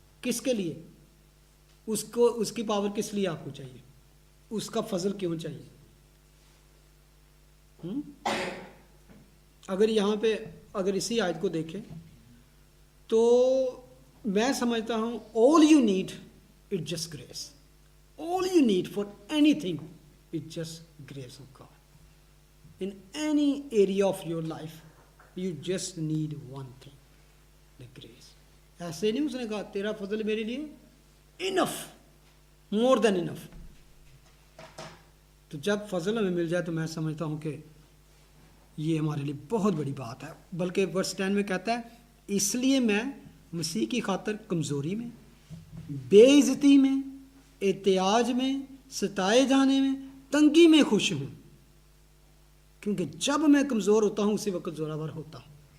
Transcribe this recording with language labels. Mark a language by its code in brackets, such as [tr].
[ur] کس کے لیے؟ اس کی پاور کس لیے آپ کو چاہیے؟ اس کا فضل کیوں چاہیے؟ اگر یہاں پہ اگر اسی آیت کو دیکھیں تو میں سمجھتا ہوں [en] all you need is just grace. All you need for anything is just grace of God. In any area of your life, you just need one thing, the grace. [ur] ایسے نہیں اس نے کہا تیرا فضل میرے لیے [en] enough, more than enough. [ur] تو جب فضل ہمیں مل جائے تو میں سمجھتا ہوں کہ یہ ہمارے لیے بہت بڑی بات ہے. بلکہ ورس 10 میں کہتا ہے اس لیے میں مسیح کی خاطر کمزوری میں, بے عزتی میں, احتیاج میں, ستائے جانے میں, تنگی میں خوش ہوں, کیونکہ جب میں کمزور ہوتا ہوں اسی وقت زوراور ہوتا ہوں.